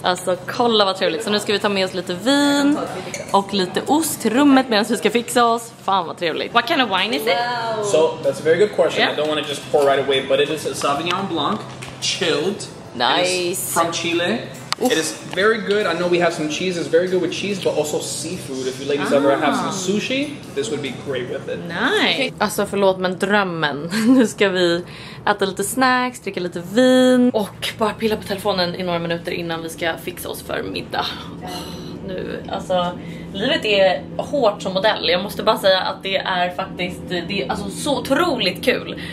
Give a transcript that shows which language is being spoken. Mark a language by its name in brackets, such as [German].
[Swedish] Alltså, kolla vad trevligt. Så nu ska vi ta med oss lite vin och lite ost till rummet medan vi ska fixa oss. Fan vad trevligt. [English] What kind of wine is it? So, that's a very good question. Yeah. I don't want to just pour right away, but it is a Sauvignon Blanc, chilled. Nice. It is from Chile. It is very good. I know we have some cheese. It's very good with cheese, but also seafood. If you ladies ever have some sushi, this would be great with it. Nice. [Swedish] Alltså förlåt, men drömmen. Nu ska vi äta lite snacks, dricka lite vin och bara pilla på telefonen i några minuter innan vi ska fixa oss för middag. nu. Alltså, livet är hårt som modell. Jag måste bara säga att det är faktiskt alltså så otroligt kul.